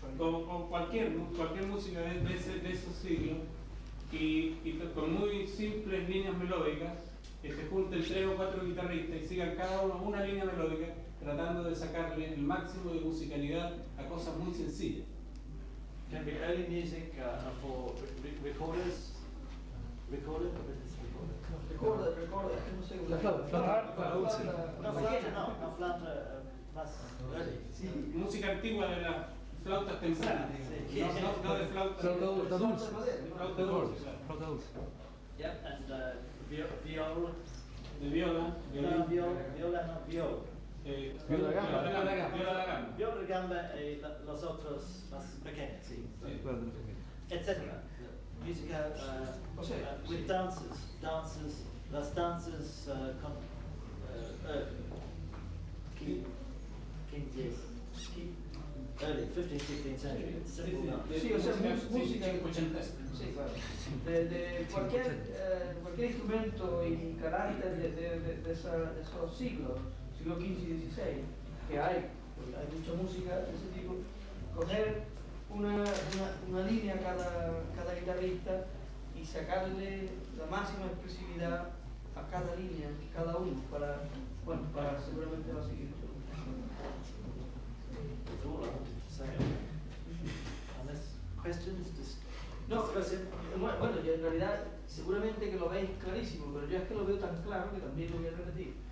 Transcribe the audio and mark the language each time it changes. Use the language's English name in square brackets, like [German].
[Spanish] O cualquier música de esos siglos, y con muy simples líneas melódicas, que se junten 3 o 4 guitarristas y sigan cada uno una línea melódica, tratando de sacarle el máximo de musicalidad a cosas muy sencillas. [English] Can be early music for recorders. Recorder? [Spanish] Recuerda, no sé. La flauta dulce. No flauta, no flauta más early. Sí. Música antigua de las flautas tempranas, Sí. no de flauta. Flauta dulce. Flauta dulce, claro. Flauta dulce. [English] Yep, and viola. [Spanish] De viola, No, viola, no, viola. Viola da gamba. Viola da gamba. Viola da gamba y los otros más pequeños, sí. Etc. [English] Música with dances, las dances con early 15th, 16th century. Simple dance. [Spanish] Sí, o sea, música. ochentesca. Sí, claro. De cualquier instrumento y carácter de esos siglos, siglo XV y XVI, que hay, porque hay mucha música de ese tipo, coger una línea cada guitarrista y sacarle la máxima expresividad a cada línea, cada uno, para seguramente va a seguir. [English] That's all I wanted to say. Unless questions, just [Spanish] No, pero bueno, yo en realidad seguramente que lo veis clarísimo, pero yo es que lo veo tan claro que también lo voy a repetir.